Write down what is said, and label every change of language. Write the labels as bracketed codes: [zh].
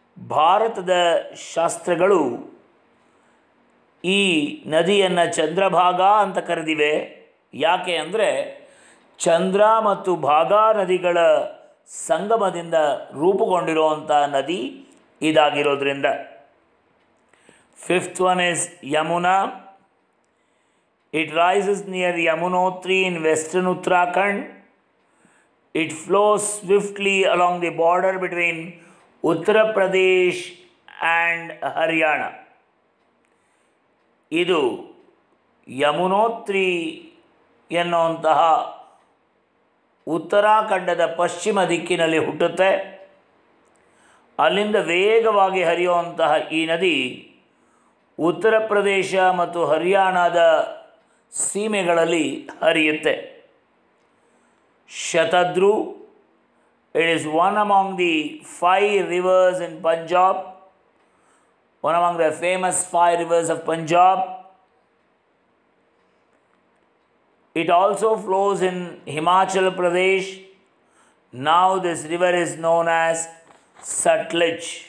[kn] ಭಾರತದ ಶಾಸ್ತ್ರಗಳು ಈ ನದಿಯನ್ನು ಚಂದ್ರಭಾಗ ಅಂತ ಕರೆದಿವೆ. ಯಾಕೆ ಅಂದರೆ ಚಂದ್ರ ಮತ್ತು ಭಾಗಾ ನದಿಗಳ ಸಂಗಮದಿಂದ ರೂಪುಗೊಂಡಿರುವಂಥ ನದಿ ಇದಾಗಿರೋದ್ರಿಂದ. [en] Fifth one is Yamuna. It rises near Yamunotri in western Uttarakhand. It flows swiftly along the border between Uttar Pradesh and Haryana. [kn] ಇದು ಯಮುನೋತ್ರಿ ಎನ್ನುವಂತಹ ಉತ್ತರಾಖಂಡದ ಪಶ್ಚಿಮ ದಿಕ್ಕಿನಲ್ಲಿ ಹುಟ್ಟುತ್ತೆ. ಅಲ್ಲಿಂದ ವೇಗವಾಗಿ ಹರಿಯುವಂತಹ ಈ ನದಿ ಉತ್ತರ ಪ್ರದೇಶ ಮತ್ತು ಹರಿಯಾಣದ ಸೀಮೆಗಳಲ್ಲಿ ಹರಿಯುತ್ತೆ. [en] Shatadru, it is one among the 5 rivers in Punjab, one among the famous 5 rivers of Punjab. It also flows in Himachal Pradesh. Now this river is known as Satluj.